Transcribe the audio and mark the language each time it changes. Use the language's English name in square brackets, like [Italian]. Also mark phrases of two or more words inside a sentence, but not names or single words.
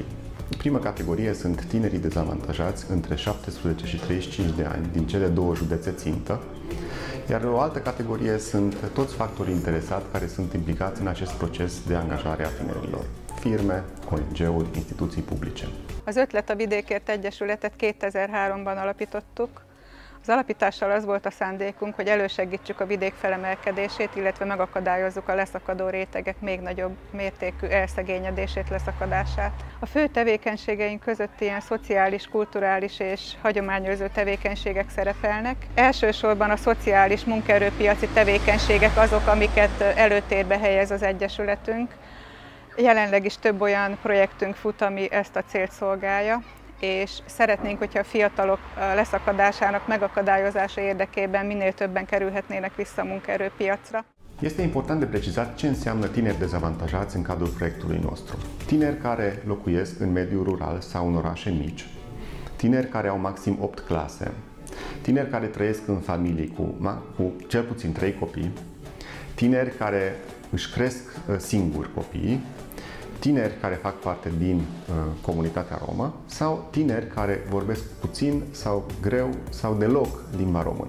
[Romanian] Prima categorie sunt tinerii dezavantajați între 17 și 35 de ani din cele 2 județe țintă, iar o altă categorie sunt toți factorii interesați care sunt implicați în acest proces de angajare a tinerilor: firme, ONG-uri, instituții publice. [Hungarian] Az Ötlet a Vidékért Egyesületet 2003-ban alapítottuk. Az alapítással az volt a szándékunk, hogy elősegítsük a vidék felemelkedését, illetve megakadályozzuk a leszakadó rétegek még nagyobb mértékű elszegényedését, leszakadását. A fő tevékenységeink között ilyen szociális, kulturális és hagyományőrző tevékenységek szerepelnek. Elsősorban a szociális munkaerőpiaci tevékenységek azok, amiket előtérbe helyez az Egyesületünk. Jelenleg is több olyan projektünk fut, ami ezt a célt szolgálja, és szeretnénk, hogyha a fiatalok leszakadásának megakadályozása érdekében minél többen kerülhetnének vissza a munkaerőpiacra. [Romanian] Este important de precizat ce înseamnă tineri dezavantajați în cadrul proiectului nostru. Tineri care locuiesc în mediul rural sau în orașe mici, tineri care au maxim 8 clase, tineri care trăiesc în familii cu cel puțin 3 copii, tineri care își cresc singuri copiii, tineri care fac parte din comunitatea romă sau tineri care vorbesc puțin sau greu sau deloc limba română.